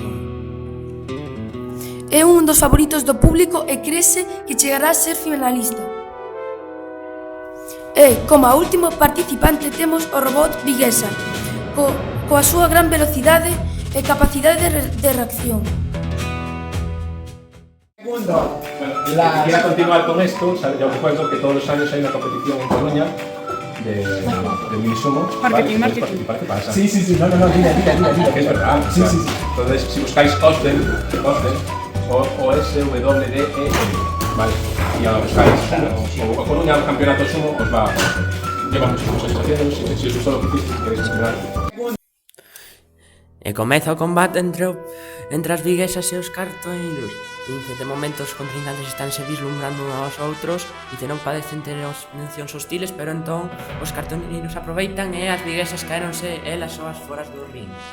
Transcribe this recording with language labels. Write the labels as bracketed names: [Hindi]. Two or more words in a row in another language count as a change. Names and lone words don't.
[Galician] É un dos favoritos do público e crese que chegará a ser finalista. E como a último participante temos o robot Viguesa, coa súa gran velocidade e capacidade de reacción. [Spanish] Bueno, quisiera continuar con esto. Yo recuerdo que todos los años hay una competición en Coruña de Minisumo. Marketing. ¿Qué pasa? Sí, no, mira. Que es verdad. Sí. Entonces, si buscáis Osden, OSWDEN, ¿vale? Y ahora buscáis o Coruña o Campeonato Sumo, os va. Lleva muchísimos años haciendo. Si os gustó lo que hicisteis, queréis continuar. [Galician] E comeza o combate entre as viguesas e os cartoeiros. De momento os contrincantes estánse vislumbrando uns aos outros e non padecen ter mencións hostiles, pero entón os cartoeiros aproveitan e as viguesas caéronse elas soas foras do ring.